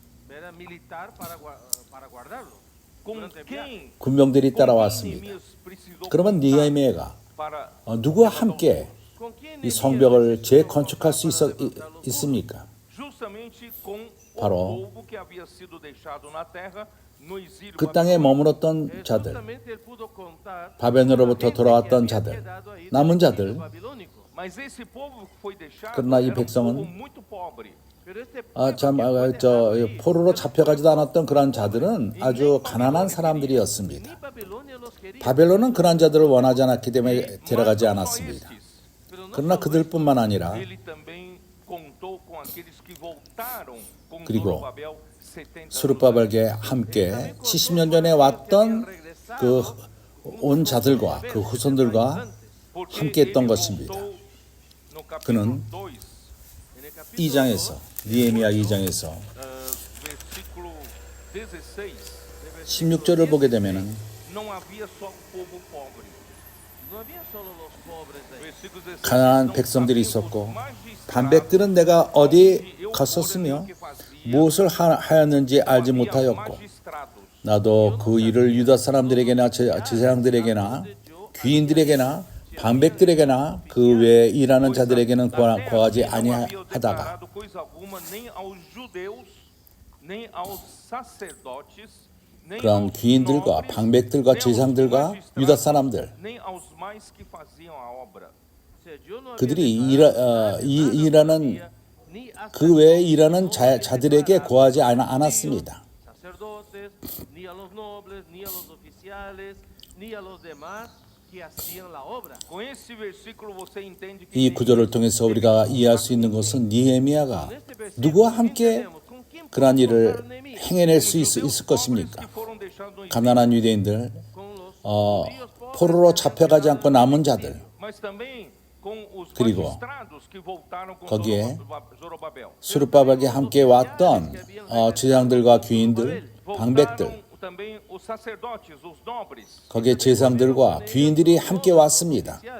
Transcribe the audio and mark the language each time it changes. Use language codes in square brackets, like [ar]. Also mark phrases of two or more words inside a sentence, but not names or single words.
[ko] 군병들이 따라왔습니다. 그러면 느헤미야가 누구와 함께 이 성벽을 재건축할 수 있습니까? 바로 [pt] no exílio [ko] 그 땅에 머물렀던 자들, 바벨론으로부터 돌아왔던 자들, 남은 자들. [pt] Mas esse povo que foi deixado [ko] 그러나 이 [pt] era um povo [ko] 백성은 [pt] muito pobre. [ko] 포로로 잡혀가지도 않았던 그런 자들은 아주 가난한 사람들이었습니다. 바벨론은 그런 자들을 원하지 않았기 때문에 데려가지 않았습니다. 그러나 그들뿐만 아니라 [pt] Ele também contou com aqueles que voltaram com [ko] 그리고 [pt] Zorobabel 70 anos. [ko] 스룹바벨과 함께 70년 전에 왔던 그 온 자들과 그 후손들과 [pt] Porque [ko] 함께 했던 [pt] ele [ko] 것입니다. [pt] voltou no capítulo [ko] 그는 [pt] 2, [ko] 2장에서 느헤미야 2장에서 [pt] versículo 16, [ko] 16절을 보게 되면은 [pt] não havia só povo pobre. Versículo 16, [ko] 가난한 [pt] não [ko] 백성들이 [pt] sabia os [ko] 있었고 [pt] magistrados [ko] 반백들은 내가 어디 [pt] eu [ko] 갔었으며 [pt] ordenei o que fazia, [ko] 무엇을 하였는지 알지 [pt] havia [ko] 못하였고 [pt] magistrados [ko] 나도 그 일을 유다 사람들에게나 제사장들에게나 귀인들에게나 방백들에게나 그 외에 일하는 자들에게는 고하지 [pt] não havia [ko] 아니하다가 [pt] declarado coisa alguma nem aos judeus, nem aos sacerdotes, nem [ko] 그런 [pt] aos [ko] 귀인들과 [pt] nobres, [ko] 방백들과 [pt] nem aos [ko] 제사장들과 [pt] magistrados, [ko] 유다 사람들 [pt] nem aos mais que faziam a obra. [ko] 그들이 일하는 그 외에 일하는 자들에게 고하지 않았습니다. [pt] Com esse versículo você entende que [ko] 이 구절을 통해서 우리가 이해할 수 있는 것은 느헤미야가 누구와 함께 그러한 일을 행해낼 수 있을 것입니까? 가난한 유대인들, 포로로 잡혀가지 않고 남은 자들, 그리고 거기에 스룹바벨과 함께 왔던 제사장들과 귀인들, 방백들, 거기에 제사장들과 귀인들이 함께 왔습니다.